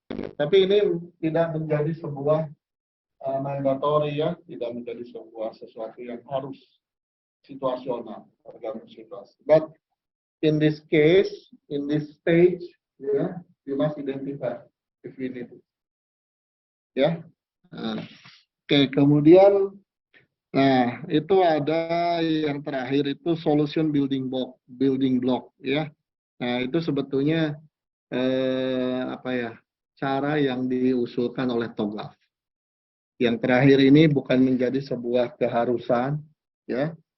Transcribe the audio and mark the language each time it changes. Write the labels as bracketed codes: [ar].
[id] Tapi ini tidak menjadi sebuah mandatory ya, tidak menjadi sebuah sesuatu yang harus situasional, tergantung situasi. [en] But in this case, in this stage, yeah, we must identify if we need it. [id] Ya. Oke, kemudian nah, itu ada yang terakhir itu solution building block ya. Nah, itu sebetulnya apa ya? Cara yang diusulkan oleh TOGAF. Yang terakhir ini bukan menjadi sebuah keharusan ya.